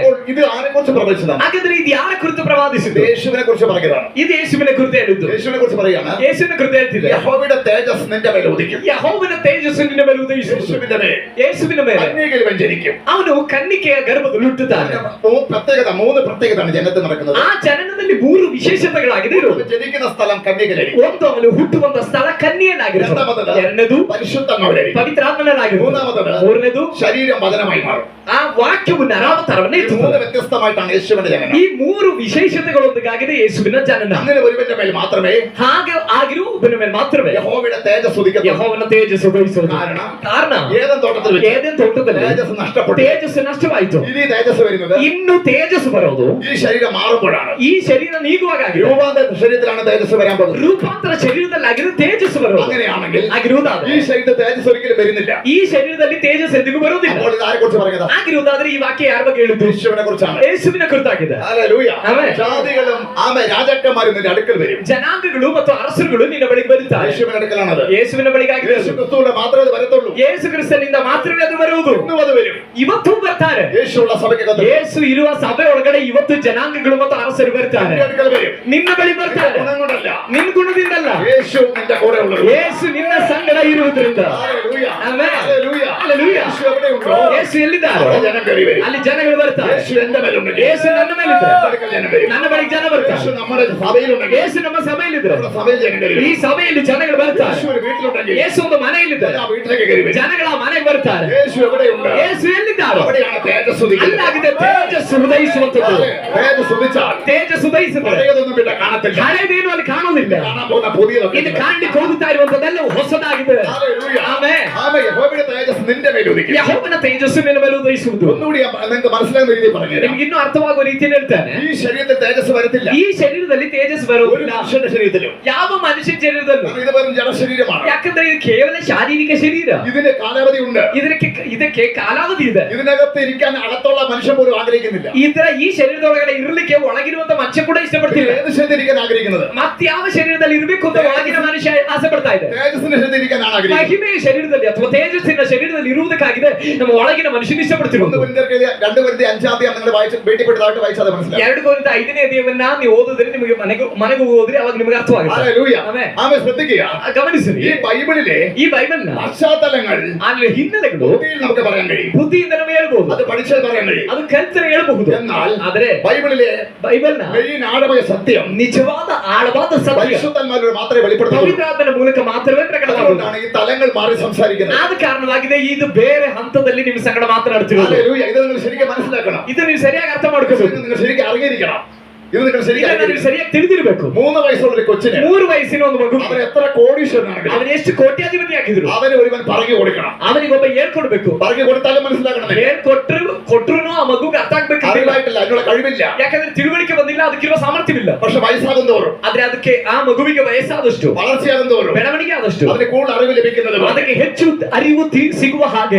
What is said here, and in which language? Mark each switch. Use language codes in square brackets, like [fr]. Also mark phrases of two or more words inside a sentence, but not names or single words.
[ml] അപ്പോൾ ഇത് ആരെ കുറിച്ച് പ്രവചിച്ചതാണ്? [kn] ಹಾಗಾದ್ರೆ ಇದು ಯಾರ ಕುರಿತು ಪ್ರವಾದಿಸಿದ್ದು? [ml] യേശുവിനെ കുറിച്ച് പറഞ്ഞതാണ്. [kn] ಇದು ಯೇಸುವಿನ ಕುರಿತು ಹೇಳಿದ್ದು. [ml] യേശുവിനെ കുറിച്ച് പറയാണ്, [kn] ಯೇಸುವಿನ ಕುರಿತು ಹೇಳ್ತಿದೆ, [ml] യഹോവയുടെ തേജസ് നിന്റെ മേൽ ഉദിക്കും. [kn] ಯೆಹೋವನ ತೇಜಸ್ಸು ನಿನ್ನ ಮೇಲೆ ಉದಯಿಸುವುದು. [ml] യേശുവിന്റെ മേൽ [kn] ಯೇಸುವಿನ ಮೇಲೆ [ml] കന്യകയിൽ വെഞ്ചരിക്കും. [kn] ಅವನು ಕನ್ನಿಕೆಯ ಗರ್ಭದಲ್ಲಿ ಹುಟ್ಟುತ್ತಾನೆ. [ml] മൂന്ന് പ്രത്യേകതയാണ് ജനത്തിൽ നടക്കുന്നത്. [kn] ಆ ಜನನದಲ್ಲಿ 3 ವಿಶೇಷತೆಗಳಾಗಿದೆ ಇರೋದು. [ml] ജനിക്കുന്ന സ്ഥലം കന്യകയിലായിരിക്കും. [kn] ಒಂದು, ಅವನು ಹುಟ್ಟುವಂತ ಸ್ಥಳ ಕನ್ಯೆಯಲ್ಲಾಗಿರುತ್ತದೆ. ಎರಡನೇದು [ml] പരിശുദ്ധാത്മാവിലായിരിക്കും. [kn] ಪವಿತ್ರಾತ್ಮನಲ್ಲಾಗಿರುತ್ತದೆ. [ml] മൂന്നാമത് [kn] ಮೂರನೇದು [ml] ശരീരം വചനമായി മാറും. [kn] ಆ ವಾಕ್ಯವು ನರಾವತಾರವನ್ನೇ [ml] ഈ മൂന്ന് [kn] ಎತ್ತುತ್ತದೆ. [ml] വ്യത്യസ്തമായിട്ടാണ് യേശുവിന്റെ ജനനം. [kn] ಈ 3 ವಿಶೇಷತೆಗಳೊಂದಿಗಾಗಿದೆ ಯೇಸುವಿನ ಜನನ. [ml] അങ്ങനെ ഒരുവന്റെ മേൽ മാത്രമേ [kn] ಹಾಗೆ ಆಗಿರುವ ಒಬ್ಬನ ಮೇಲೆ ಮಾತ್ರವೇ [ml] യഹോവയുടെ തേജസ് ഉദിക്കത്തുള്ളൂ. [kn] ಯೆಹೋವನ ತೇಜಸ್ಸು ಉದಯಿಸುವುದು. ಕಾರಣ [ml] ഏദൻ തോട്ടത്തിൽ വെച്ച് [kn] ಏದೆನ್ ತೋಟದಲ್ಲಿ [ml] തേജസ് നഷ്ടപ്പെട്ടു. [kn] ತೇಜಸ್ಸು ನಷ್ಟವಾಯಿತು. [ml] ഇനി തേജസ് വരുന്നത് [kn] ಇನ್ನು ತೇಜಸ್ಸು ಬರೋದು [ml] ഈ ശരീരം മാറുമ്പോഴാണ്. [kn] ಈ ಶರೀರ ನೀಗುವಾಗ ಆಗಿದೆ. [ml] രൂപാന്തര ശരീരത്തിലാണ് തേജസ് വരാൻ പോകുന്നത്. [kn] ರೂಪಾಂತರ ಶರೀರದಲ್ಲಾಗಿದೆ ತೇಜಸ್ಸು ಬರೋದು. [ml] അങ്ങനെയാണെങ്കിൽ [kn] ಆಗಿರುವುದಾದ್ರೆ [ml] ഈ ശരീരത്തിൽ തേജസ് ഒരിക്കലും വരുന്നില്ല. [kn] ಈ ಶರೀರದಲ್ಲಿ ತೇಜಸ್ ಎಂದಿಗೂ ಬರುವುದಿಲ್ಲ. [ml] അപ്പോൾ ഇത് ആരെ കുറിച്ച് പറഞ്ഞതാ? [kn] ಆಗಿರುವುದಾದ್ರೆ ಈ ವಾಕ್ಯ ಯಾರ ಬಗ್ಗೆ ಹೇಳಿದ್ದು? [ml] യേശുവിനെ കുറിച്ചാണ്. [kn] ಯೇಸುವಿನ ಕುರಿತಾಗಿದೆ. [ml] ഹല്ലേലൂയ. ആമേൻ. ജാതികളും രാജാക്കന്മാരും നിന്റെ അടുക്കൽ വരും. [kn] ಜನಾಂಗಗಳು ಮತ್ತು ಅರಸರುಗಳು ನಿನ್ನ ಬಳಿಗೆ ಬರುತ್ತಾರೆ. [ml] യേശുവിന്റെ അടുക്കലാണത്. [kn] ಯೇಸುವಿನ ಬಳಿಗಾಗಿದೆ. [ml] യേശു ക്രിസ്തുവിന്റെ മാത്രമേ അത് വരത്തുള്ളൂ. [kn] ಯೇಸು ಕ್ರಿಸ್ತನಿಂದ ಮಾತ್ರವೇ ಅದು ಬರುವುದು. [ml] ഇന്നും അത് വരും. [kn] ಇವತ್ತು ಬರ್ತಾರೆ. [ml] യേശുള്ള സഭയ്ക്കകത്ത് [kn] ಯೇಸು ಇರುವ ಸಭೆ ಒಳಗಡೆ ಇವತ್ತು ಜನಾಂಗಗಳು ಮತ್ತು ಅರಸರು ಬರ್ತಾರೆ. [ml] നിന്റെ അടുക്കൽ വരും. [kn] ನಿನ್ನ ಬಳಿ ಬರ್ತಾರೆ. [ml] ഗുണം കൊണ്ടല്ല, [kn] ನಿನ್ ಗುಣದಿಂದಲ್ಲ, [ml] യേശു നിന്റെ കൂടെ ഉള്ളത്. [kn] ಯೇಸು ನಿನ್ನ ಸಂಗಡ ಇರುವುದರಿಂದ. [ml] ഹല്ലേലൂയ. [kn] ಆಮೆನ್. [ml] ഹല്ലേലൂയ. [kn] ಹಲ್ಲೆಲೂಯ. [ml] യേശು എവിടെയുണ്ടോ [kn] ಯೇಸು ಎಲ್ಲಿದ್ದಾರೆ [ml] അവിടെ ജനം കയറി വരും. [kn] ಅಲ್ಲಿ ಜನಗಳು ಬರ್ತಾರೆ. [ml] യേശു എന്റെ മേലുണ്ടെങ്കിൽ [kn] ಯೇಸು ನನ್ನ ಮೇಲಿದ್ರೆ [ml] എന്റെ അടുക്കൽ ജനം വരും. [kn] ನನ್ನ ಬಳಿಗೆ ಜನ ಬರ್ತಾರೆ. [ml] യേശു നമ്മുടെ സഭയിലുണ്ടെങ്കിൽ [kn] ಯೇಸು ನಮ್ಮ ಸಭೆಯಲ್ಲಿದ್ರೆ [ml] നമ്മുടെ ಸಭയിൽ ജനം കയറി [kn] ಈ [ml] വരും. [kn] ಸಭೆಯಲ್ಲಿ ಜನಗಳು ಬರ್ತಾರೆ. [ml] യേശു ഒരു വീട്ടിലുണ്ടെങ്കിൽ [kn] ಯೇಸು ಒಂದು ಮನೆಯಲ್ಲಿದ್ದಾರೆ [ml] ആ വീട്ടിലേക്ക് കയറി വരും. [kn] ಜನಗಳ ಮನೆಗೆ ಬರ್ತಾರೆ. [ml] യേശു എവിടെയുണ്ട് [kn] ಯೇಸು ಎಲ್ಲಿದ್ದಾರೆ [ml] അവിടെയാണ് തേജസ് ഉദിക്കുന്നത്. [kn] ಅಲ್ಲಾಗಿದೆ ತೇಜಸ್ಸು ಉದಯಿಸುವಂತದ್ದು. [ml] തേജസ് ഉദിച്ചാൽ [kn] ತೇಜಸ್ ಉದಯಿಸಿದ್ರೆ [ml] പഴയതൊന്നും പിന്നെ കാണത്തില്ല. [kn] ಹಳೆಯದೇನು ಅಲ್ಲಿ ಕಾಣೋದಿಲ್ಲ. [ml] കാണാൻ പോകുന്ന പുതിയതൊക്കെ [kn] ಇದು ಕಾಣ್ಲಿಕ್ಕೆ ಹೋಗುತ್ತಾ ಇರುವಂತದ್ದೆಲ್ಲ ಹೊಸದಾಗಿದೆ. [ml] ഹല്ലേലൂയ. [kn] ಆಮೆನ್. [ml] ആമേൻ. യഹോവയുടെ തേജസ് നിന്റെ മേൽ ഉദിക്കും. [kn] ಯೆಹೋವನ ತೇಜಸ್ಸು ನಿನ್ನ ಮೇಲೆ ಉದಯಿಸುವುದು. [ml] ഒന്നുകൂടി നിങ്ങൾക്ക് മനസ്സിലാകുന്ന രീതിയിൽ പറഞ്ഞു [kn] ನಿಮ್ಗೆ ಇನ್ನೂ ಅರ್ಥವಾಗುವ ರೀತಿಯಲ್ಲಿ ಹೇಳ್ತಾನೆ, [ml] ഈ ശരീരത്തിൽ തേജസ് വരത്തില്ല [kn] ಈ ಶರೀರದಲ್ಲಿ ತೇಜಸ್ [ml] ഒരു [kn] ಬರುವುದಿಲ್ಲ [ml] മനുഷ്യന്റെ ശരീരത്തിലും. [kn] ಯಾವ ಮನುಷ್ಯ ಶರೀರದಲ್ಲೂ. [ml] കാരണം ഇത് വെറും ജഡശരീരമാണ്. [kn] ಯಾಕಂದ್ರೆ ಇದು ಕೇವಲ ಶಾರೀರಿಕ ಶರೀರ. [ml] ഇതിന് കാലാവധി ഉണ്ട്. [kn] ಇದಕ್ಕೆ ಕಾಲಾವಧಿ ಇದೆ. [ml] ഇതിനകത്ത് ഇരിക്കാൻ അകത്തുള്ള മനുഷ്യൻ പോലും ആഗ്രഹിക്കുന്നില്ല. [kn] ಈ ಶರೀರದೊಳಗಡೆ ಇರಲಿಕ್ಕೆ ಒಳಗಿರುವಂತ ಮನುಷ್ಯ ಕೂಡ ಇಷ್ಟಪಡ್ತಿಲ್ಲ. [ml] ഏത് ശരീരത്തിൽ ഇരിക്കാൻ ആഗ്രഹിക്കുന്നത്? [kn] ಮತ್ಯಾವ ಶರೀರದಲ್ಲಿ ಇರಬೇಕು ಅಂತ ಒಳಗಿನ ಮನುಷ್ಯ ಆಸೆ ಪಡ್ತಾ ಇದೆ. [ml] തേജസ്സിന്റെ ശരീരത്തിൽ ഇരിക്കാനാണ് ആഗ്രഹിക്കുന്നത്. [kn] ಮಹಿಮೆಯ ಶರೀರದಲ್ಲಿ ಅಥವಾ ತೇಜಸ್ಸಿನ ಶರೀರದಲ್ಲಿ ಇರುವುದಕ್ಕಾಗಿದೆ ನಮ್ಮ ಒಳಗಿನ ಮನುಷ್ಯನ ಇಷ್ಟಪಡ್ತಿರೋದು. [ml] 2 Corinthians 5 നിങ്ങൾ വായിച്ച് ഭേട്ടിപ്പെട്ടതായിട്ട് വായിച്ചാൽ മനസ്സിലാവും. [kn] 2 ಕೊರಿಂಥ 5ನೇ ಅಧ್ಯಾಯವನ್ನ ನೀವು ಓದಿದ್ರೆ ನಿಮಗೆ ಮನೆಗೆ ಹೋದ್ರೆ ಅವಾಗ ನಿಮಗೆ ಅರ್ಥವಾಗುತ್ತೆ. [ml] ഹല്ലേലൂയ. [kn] ಆಮೆನ್. [ml] ആമേൻ. ശ്രദ്ധിക്കുക, [kn] ಗಮನಿಸಿರಿ, [ml] ഈ ബൈബിളിലെ [kn] ಈ ಬೈಬಲ್ನ [ml] പശ്ചാത്തലങ്ങൾ [kn] ಅಲ್ಲಿ ಹಿನ್ನೆಲೆಗಳು [ml] ബുദ്ധിയിൽ നമുക്ക് പറയാൻ കഴിയും. [kn] ಬುದ್ಧಿಯಿಂದ ನಮಗೆ ಹೇಳ್ಬಹುದು, [ml] അത് പഠിച്ചാൽ പറയാൻ കഴിയും. [kn] ಅದು ಕಲ್ತರೆ ಹೇಳ್ಬಹುದು. [ml] എന്നാൽ [kn] ಆದ್ರೆ [ml] ബൈബിളിലെ [kn] ಬೈಬಲ್ನ [ml] മെയിൻ ആഴമായ സത്യം [kn] ನಿಜವಾದ ಆಳವಾದ ಸತ್ಯ [ml] പരിശുദ്ധന്മാരിലൂടെ മാത്രമേ വെളിപ്പെടുത്തുള്ളൂ. [kn] ಪವಿತ್ರಾತ್ಮನ ಮೂಲಕ ಮಾತ್ರವೇ ಪ್ರಕಟವಾಗುವುದು. [ml] അതുകൊണ്ടാണ് ഈ തലങ്ങൾ മാറി സംസാരിക്കുന്നത്. [kn] ಆದ ಕಾರಣವಾಗಿದೆ ಇದು ಬೇರೆ ಹಂತದಲ್ಲಿ ನಿಮ್ಮ ಸಂಗಡ ಮಾತನಾಡುತ್ತಿರೋದು. [ml] ഹല്ലേലൂയ. ഇത് നിങ്ങൾ ശരിക്കും മനസ്സിലാക്കണം. [kn] ಇದು ನೀವು ಸರಿಯಾಗಿ ಅರ್ಥ ಮಾಡ್ಕೋಬೇಕು. [ml] ഇത് നിങ്ങൾ ശരിക്കും അറിഞ്ഞിരിക്കണം. ഇത് നിങ്ങൾ ശരിക്കും [kn] ಇದನ್ನ ನೀವು ಸರಿಯಾಗಿ ತಿಳಿದಿರಬೇಕು. [ml] 3 വയസ്സുള്ള ഒരു കൊച്ചിന് [kn] 3 ವಯಸ್ಸಿನ ಒಂದು ಮಗು [ml] അവൻ എത്ര കോടീശ്വരനാണെങ്കിലും [kn] ಅವನು ಎಷ್ಟು ಕೋಟ್ಯಾಧಿಪತಿ ಆಗಿದ್ರು [ml] അവന് ഒരുവൻ പറഞ്ഞു കൊടുക്കണം. [kn] ಅವನಿಗೊಬ್ಬ ಹೇಳ್ಕೊಡ್ಬೇಕು. [ml] പറഞ്ഞു കൊടുത്താലും മനസ്സിലാക്കണം. [kn] ಕೊಟ್ರು ಆ ಮಗುಗೆ ಅರ್ಥ ಆಗ್ಬೇಕು. [ml] അറിവായിട്ടില്ല, അതിനുള്ള കഴിവില്ല. [kn] ಯಾಕಂದ್ರೆ ತಿಳುವಳಿಕೆ ಬಂದಿಲ್ಲ, ಅದಕ್ಕಿರುವ ಸಾಮರ್ಥ್ಯವಿಲ್ಲ. [ml] പക്ഷെ വയസ്സാകും തോറും, [kn] ಆದ್ರೆ ಅದಕ್ಕೆ ಆ ಮಗುವಿಗೆ ವಯಸ್ಸಾದಷ್ಟು, [ml] വളർച്ചയാകും തോറും [kn] ಬೆಳವಣಿಗೆ ಆದಷ್ಟು [ml] അതിന് കൂടുതൽ അറിവ് ലഭിക്കുന്നത് [kn] ಅದಕ್ಕೆ ಹೆಚ್ಚು ಅರಿವು ಸಿಗುವ ಹಾಗೆ